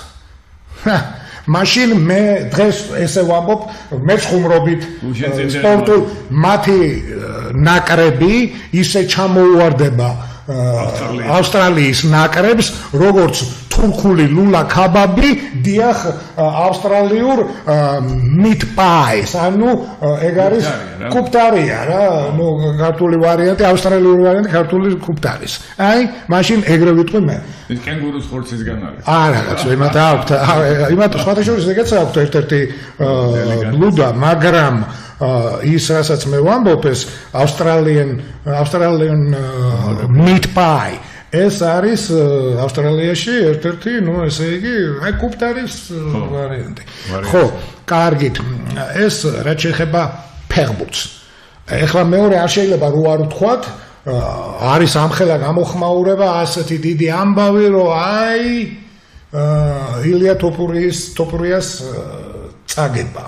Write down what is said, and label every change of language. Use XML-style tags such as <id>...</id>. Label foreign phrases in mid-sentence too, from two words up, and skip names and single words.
<ka>მაშინ მე დღეს ესე ვამბობ, მე ხუმრობით სპორტულ მათი ნაკრები ისე ჩამოუვარდება ავსტრალიის ნაკრებს, როგორც თურქული ლულა კაბაბი დიახ ავსტრალიურ</ka> <en>meat pie,</en> <ka>ანუ ეგ არის კუპტარია რა, ნუ ქართული ვარიანტი, ავსტრალიური ვარიანტი ქართული კუპტარის. აი, მაშინ ეგრე ვიტყვი მე. ის კენგურუს ხორცისგან არის. რაღაც იმათ აქვთ, იმათ სხვათა შორის ეგეც აქვთ ერთ-ერთი ბლუდა, მაგრამ ის რასაც მე ვამბობ, ეს</ka> <en>Australian meat pie.</en> <ka>ეს არის ავსტრალიაში ერთ-ერთი, ნუ ესე იგი, აი კუპტარის ვარიანტი. ხო, კარგით. ეს რაც შეეხება ფეხბურთს. ეხლა მეორე არ შეიძლება რო არ ვთქვათ, არის ამხელა გამოხმაურება, ასეთი დიდი ამბავი, რომ აი ილია თოფურიას წაგება.</ka>